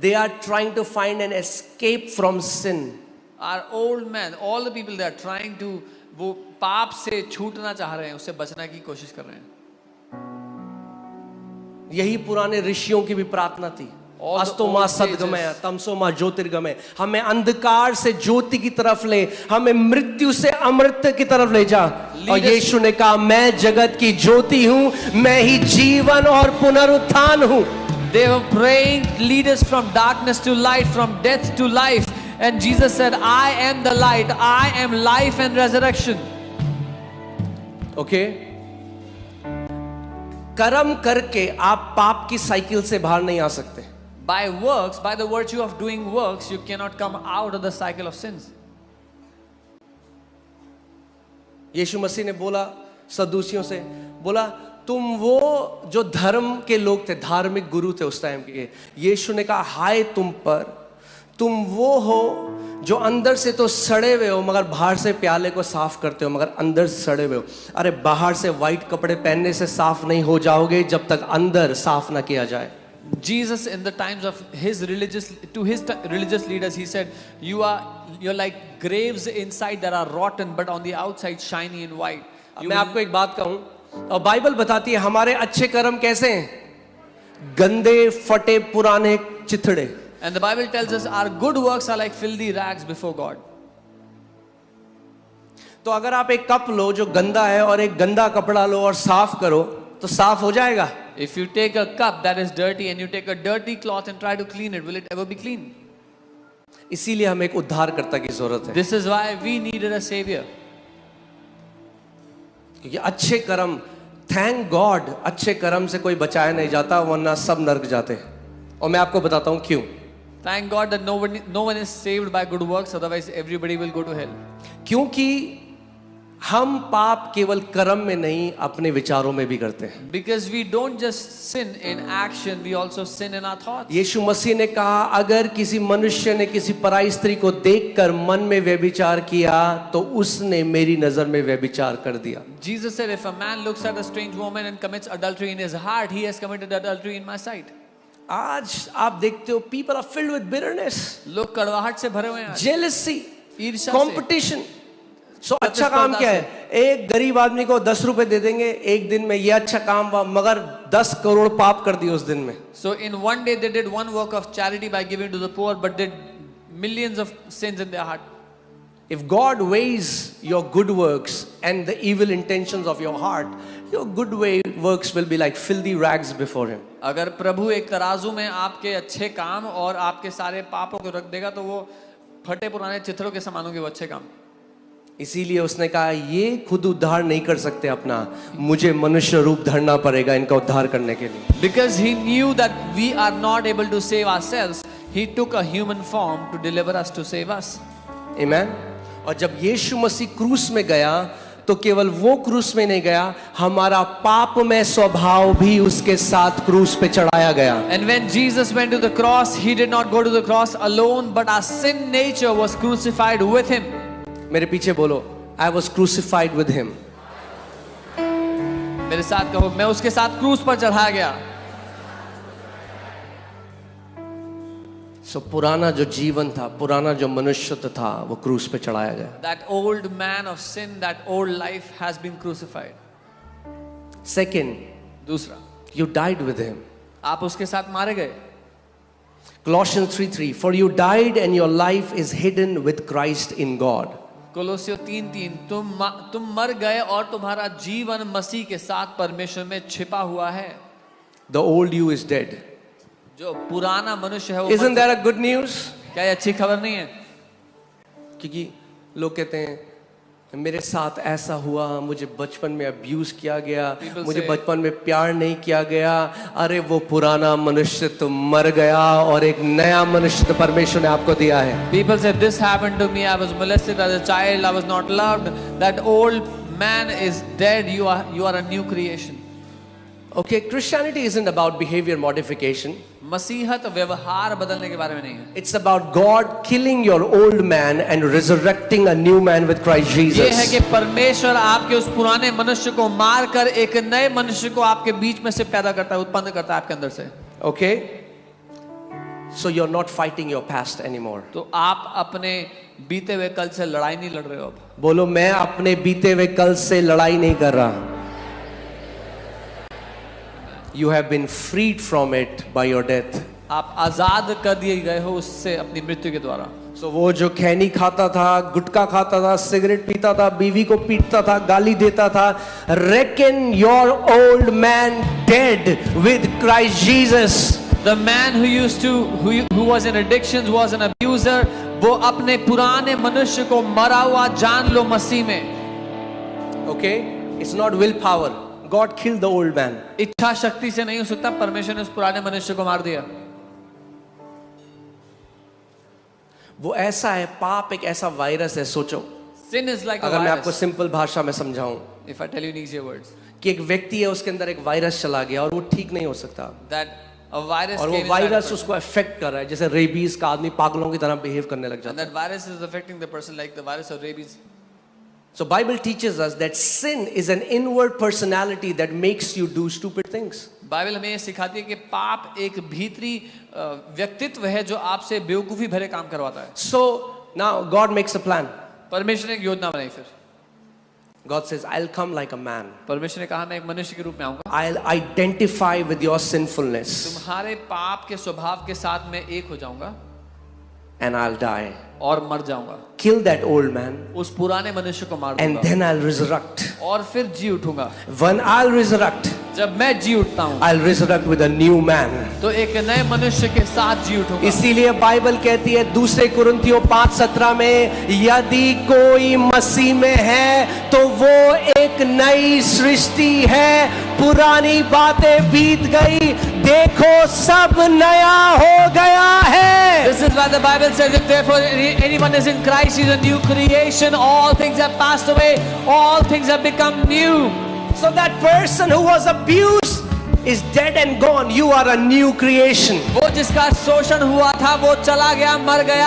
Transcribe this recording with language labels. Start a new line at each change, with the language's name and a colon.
English: They are trying to find an escape from sin. Our old man, all the people they are trying to,
Hindi: वो पाप से छूटना चाह रहे हैं, उससे बचने की कोशिश कर रहे हैं. यही पुराने ऋषियों की भी प्रार्थना थी.
Sanskrit: अस्तो मा सद्गमय तमसो मा ज्योतिर्गमय.
Hindi: हमें अंधकार से ज्योति की तरफ ले, हमें मृत्यु से अमृत की तरफ ले जा. और यीशु ने कहा मैं जगत की ज्योति हूं, मैं ही जीवन और पुनरुत्थान हूं.
English: They were praying, lead us from darkness to light, from death to life. And Jesus said, I am the light, I am life and resurrection. Okay?
Hindi: कर्म करके आप पाप की साइकिल से बाहर नहीं आ सकते.
English: By works, by the virtue of doing works, you cannot come out of the cycle of sins.
Hindi: यीशु मसीह ने बोला सदूसियों से, बोला तुम वो जो धर्म के लोग थे, धार्मिक गुरु थे उस टाइम के. यीशु ने कहा हाय तुम पर, तुम वो हो जो अंदर से तो सड़े हुए हो मगर बाहर से प्याले को साफ करते हो, मगर अंदर सड़े हुए हो. अरे बाहर से व्हाइट कपड़े पहनने से साफ नहीं हो जाओगे जब तक अंदर साफ ना किया जाए.
English: Jesus in the times of his religious leaders, he said, you're like graves inside that are rotten but on the outside shiny and white.
Hindi: मैं आपको एक बात कहूं, और बाइबल बताती है हमारे अच्छे कर्म कैसे हैं? गंदे फटे पुराने चिथड़े.
English: And the Bible tells us our good works are like filthy rags before God.
Hindi: तो अगर आप एक कप लो जो गंदा है और एक गंदा कपड़ा लो और साफ करो तो साफ हो जाएगा.
English: If you take a cup that is dirty and you take a dirty cloth and try to clean it, will it ever be clean?
Hindi: इसीलिए हमें एक उद्धारकर्ता की जरूरत है.
English: This is why we needed a savior.
Hindi: क्योंकि अच्छे कर्म,
English: thank God,
Hindi: अच्छे कर्म से कोई बचाया नहीं जाता वरना सब नरक जाते. और मैं आपको बताता हूं क्यों.
English: Thank God that no one is saved by good works, otherwise everybody will go to hell.
Hindi: क्योंकि हम पाप केवल कर्म में नहीं अपने विचारों में भी करते हैं.
English: Because we don't just sin in action, we also sin in our thoughts.
Hindi: यीशु मसीह ने कहा अगर किसी मनुष्य ने किसी पराई स्त्री को देखकर मन में व्यभिचार किया तो उसने मेरी नजर में व्यभिचार कर दिया.
English: Jesus said if a man looks at a strange woman and commits adultery in his heart, he has committed adultery in my sight.
Hindi: आज आप देखते हो
English: people are filled with bitterness,
Hindi: लोग कड़वाहट से भरे हुए हैं,
English: jealousy,
Hindi: ईर्ष्या से.
English: competition.
Hindi: So अच्छा काम क्या है? एक गरीब आदमी को 10 रुपए दे देंगे एक दिन में, ये अच्छा काम हुआ, मगर 10 करोड़ पाप कर दिए उस दिन में.
English: So in one day they did one work of charity by giving to the poor, but did millions of sins in their heart. If God weighs your good works and the evil intentions of your heart, your good works will be like filthy rags before Him.
Hindi: अगर प्रभु एक तराजू में आपके अच्छे काम और आपके सारे पापों को रख देगा तो वो फटे पुराने चित्रों के समान होंगे वो अच्छे काम. इसीलिए उसने कहा ये खुद उद्धार नहीं कर सकते अपना, मुझे मनुष्य रूप धरना पड़ेगा इनका उद्धार करने के लिए.
English: Because he knew that we are not able to save ourselves, he took a human form to deliver us, to save us. Amen.
Hindi: और जब यीशु मसीह क्रूस में गया तो केवल वो क्रूस में नहीं गया, हमारा पाप में स्वभाव भी उसके साथ क्रूस पे चढ़ाया गया.
English: And when Jesus went to the cross, he did not go to the cross alone, but our sin nature was crucified with him.
Hindi: मेरे पीछे बोलो,
English: I was crucified with him.
Hindi: मेरे साथ कहो, मैं उसके साथ क्रूस पर चढ़ाया गया. So पुराना जो जीवन था, पुराना जो मनुष्यत्व था, वो क्रूस पे चढ़ाया गया.
English: That old man of sin, that old life has been crucified. Second,
Hindi: दूसरा,
English: you died with him.
Hindi: आप उसके साथ मारे गए.
English: Colossians 3:3, for you died and your life is hidden with Christ in God.
Hindi: कोलोसियों 3:3, तुम मर गए और तुम्हारा जीवन मसीह के साथ परमेश्वर में छिपा हुआ है.
English: The old you is dead.
Hindi: जो पुराना मनुष्य है वो
English: Isn't that a good news?
Hindi: क्या ये अच्छी खबर नहीं है? क्योंकि लोग कहते हैं मेरे साथ ऐसा हुआ, मुझे बचपन में अब्यूज किया गया, मुझे बचपन में प्यार नहीं किया गया. अरे वो पुराना मनुष्य तो मर गया और एक नया मनुष्य तो परमेश्वर ने आपको दिया है.
English: People say this happened to me, I was molested as a child, I was not loved. That old man is dead, you are a new creation. Okay, Christianity isn't about behavior modification.
Hindi: मसीहत व्यवहार बदलने के बारे में नहीं है.
English: It's about God killing your old man and resurrecting a new man with Christ Jesus.
Hindi: ये है कि परमेश्वर आपके उस पुराने मनुष्य को मारकर एक नए मनुष्य को आपके बीच में से पैदा करता है, उत्पन्न करता है आपके अंदर से.
English: Okay? So you're not fighting your past anymore.
Hindi: तो आप अपने बीते हुए कल से लड़ाई नहीं लड़ रहे हो अब. बोलो, मैं अपने बीते हुए कल से लड़ाई नहीं कर रहा.
English: You have been freed from it by your death.
Hindi: आप आजाद कर दिए गए हो उससे अपनी मृत्यु के द्वारा. So वो जो खैनी खाता था, गुटखा खाता था, सिगरेट पीता था, बीवी को पीटता था, गाली देता था,
English: reckon your old man dead with Christ Jesus. The man who was in addictions, was an abuser,
Hindi: वो अपने पुराने मनुष्य को मरा हुआ जान लो मसीह में.
English: Okay? It's not willpower. God killed the old man.
Hindi: इच्छा शक्ति से नहीं हो सकता, परमेश्वर ने उस पुराने मनुष्य को मार दिया. वो ऐसा है, पाप एक ऐसा वायरस है. सोचो,
English: Sin is like a
Hindi: अगर मैं आपको
English: virus.
Hindi: सिंपल भाषा में समझाऊं
English: If I tell you in easier words,
Hindi: कि एक व्यक्ति है, उसके अंदर एक वायरस चला गया और वो ठीक नहीं हो सकता,
English: that a virus
Hindi: और वो
English: came inside a
Hindi: virus
English: person.
Hindi: उसको अफेक्ट कर रहा है. जैसे रेबीज का आदमी पागलों की तरह बिहेव करने लग
English: And
Hindi: जाता है.
English: that virus is affecting the person like the virus of rabies. So Bible teaches us that sin is an inward personality that makes you do stupid things.
Hindi: Bible हमें ये सिखाती है कि पाप एक भीतरी व्यक्तित्व है जो आपसे बेवकूफी भरे काम करवाता है.
English: So now God makes a plan.
Hindi: परमेश्वर ने एक योजना बनाई. फिर
English: God says, I'll come like a man.
Hindi: परमेश्वर ने कहा मैं एक मनुष्य के रूप में आऊंगा.
English: I'll identify with your sinfulness
Hindi: तुम्हारे पाप के स्वभाव के साथ मैं एक हो जाऊंगा
English: and I'll die.
Hindi: और मर जाऊंगा.
English: Kill that old man
Hindi: उस पुराने मनुष्य को मार
English: and
Hindi: दूंगा
English: then I'll resurrect.
Hindi: और फिर जी उठूंगा.
English: When I'll resurrect,
Hindi: जब मैं जी उठता हूँ
English: I'll resurrect with a new man.
Hindi: तो एक नए मनुष्य के साथ जी उठूंगा. इसीलिए बाइबल कहती है 2 कुरिन्थियों 5:17 में, यदि कोई मसीह में है तो वो एक नई सृष्टि है, पुरानी बातें बीत गई, देखो सब नया हो गया है.
English: This is why the Bible says, if therefore anyone is in Christ, he is a new creation. All things have passed away. All things have become new. So that person who was abused is dead and gone. You are a new creation.
Hindi: वो जिसका शोषण हुआ था वो चला गया, मर गया.